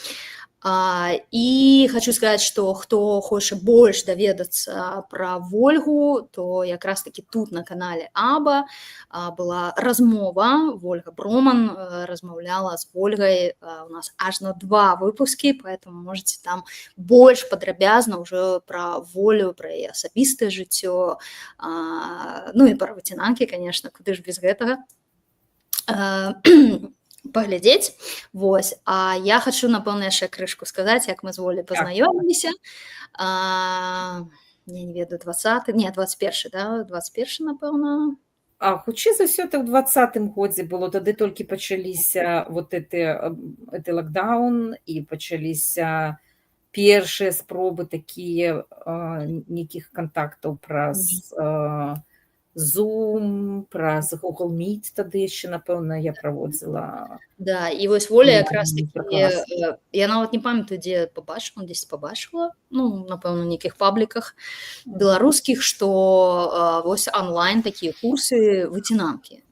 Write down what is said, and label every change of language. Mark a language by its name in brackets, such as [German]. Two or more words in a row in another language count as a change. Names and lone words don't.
[Belarusian] І хочу сказаць, што хто хоча больш даведацца пра Вольгу, то якраз такі тут на канале АБА была размова. Вольга Броман размаўляла з Вольгай у нас аж на 2 выпускі, [Russian] поэтому можете [Belarusian] там больш падрабязна ўжо пра Волю, пра яе асабістае жыццё, і пра выцінанкі, конечно, куды ж без гэтага, паглядзець. Вось, а я хочу, напэўна, яшчэ крышку сказаць, як мы з Воляй пазнаёміліся. Я не ведаю, 21, да? 21, напэўна. Хутчэй за ўсё, так у 20-м годзе было, тады толькі пачаліся [Russian] вот эти [Belarusian] локдаун, і пачаліся першыя спробы такія нейкіх кантактаў праз Zoom, праз Google Meet тады яшчэ, напэўна, я праводзіла. Да, і вось Воля якраз такі, я нават не памятаю, дзе пабачыла, дзесь пабачыла, напэўна, у нейкіх пабліках беларускіх, што вось онлайн такія курсы выцінанкі.